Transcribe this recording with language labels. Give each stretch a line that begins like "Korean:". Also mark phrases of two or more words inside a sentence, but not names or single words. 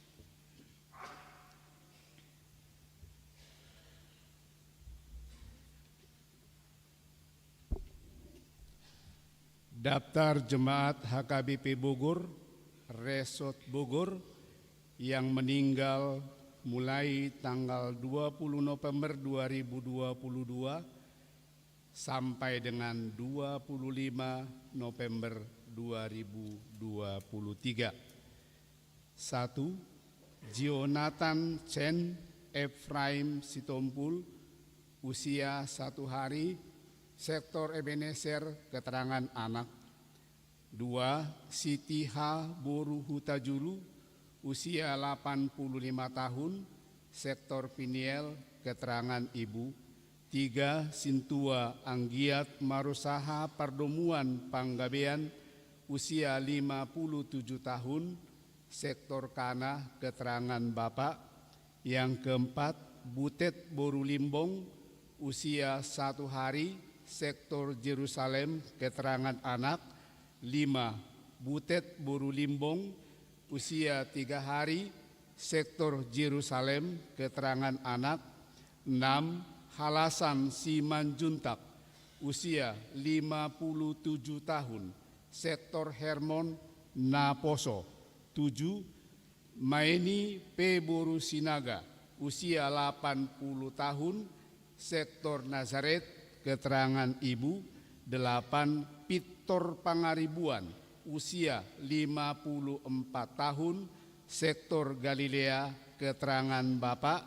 Indonesian: Daftar Jemaat HKBP Bogor, Resort Bogor, yang meninggal mulai tanggal 20 November 2022 sampai dengan 25 November 2023. 1. Jonathan Chen Ephraim Sitompul, usia 1 hari, sektor Ebenezer, keterangan anak. 2. Siti H. Boru Hutajulu, usia 85 tahun, sektor Piniel, keterangan ibu. 3. Sintua Anggiat Marusaha Pardomuan Panggabean, usia 57 tahun, sektor Kana, keterangan Bapak. Yang keempat, Butet Boru Limbong, usia 1 hari, sektor Yerusalem, keterangan anak. 5. Butet Boru Limbong, usia 3 hari, sektor Yerusalem, keterangan anak. 6. Halasan Simanjuntak, usia 57 tahun, sektor Hermon, Naposo. 7. Maeni P. Boru Sinaga, usia 80 tahun, sektor Nazaret, keterangan ibu. 8. Victor Pangaribuan, usia 54 tahun, sektor Galilea, keterangan bapak.